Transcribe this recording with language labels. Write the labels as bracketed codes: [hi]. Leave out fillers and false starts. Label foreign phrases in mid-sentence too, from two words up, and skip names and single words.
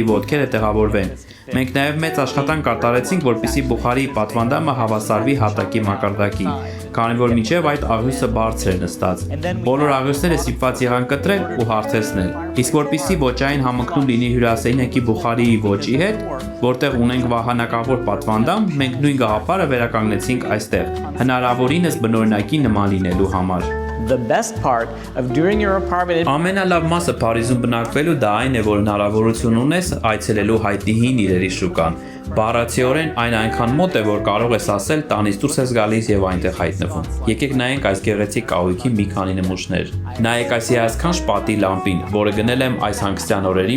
[hy] ոտքերը տեղավորվեն։ Մենք նաև մեծ աշխատանք կատարեցինք, որպեսզի Բուխարիի պատվանդամը հավասարվի հատակի մակարդակին, քանի որ մինչև այդ աղյուսը բարձր էր նստած։ Բոլոր աղյուսները ստիպված եղան կտրել ու հարթեցնել։ Իսկ որպեսզի ոճային համընկնում լինի հյուրասենյակի Բուխարիի ոճի հետ, որտեղ ունենք վահանակավոր պատվանդամ, մենք նույն գաղափարը վերականգնեցինք այստեղ, հնարավորինս բնօրինակի նման լինելու համար։ [en] The best part of doing your apartment [hy] Ամենալավ մասը Փարիզում բնակվելու դա այն է, որ հնարավորություն ունես այցելելու հայտնի հին իրերի շուկան։ Բառացիորեն այն այնքան մոտ է, որ կարող ես ասել տանից դուրս ես գալիս եւ այնտեղ հայտնվում։ Եկեք նայենք այս գեղեցիկ կահույքի մի քանի նմուշներ։ Նայեք այս հիասքանչ պատի լամպին, որը գնել եմ այս հանգստյան օրերին